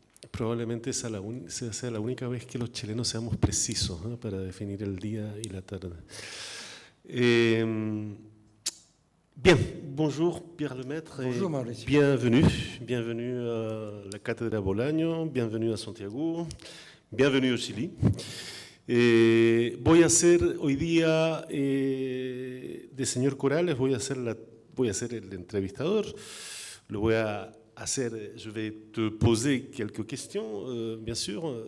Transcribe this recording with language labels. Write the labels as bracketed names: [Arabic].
[Spanish] Probablemente sea la única vez que los chilenos seamos precisos, ¿no?, para definir el día y la tarde. [French] Bien, bonjour Pierre Lemaitre. Bonjour Mauricio. Bienvenue à la Cátedra Bolaño, bienvenue a Santiago, bienvenue au Chili. [Spanish] Voy a ser hoy día de señor Corales, voy a ser el entrevistador. Lo voy a hacer, [French] je vais te poser quelques questions, bien sûr.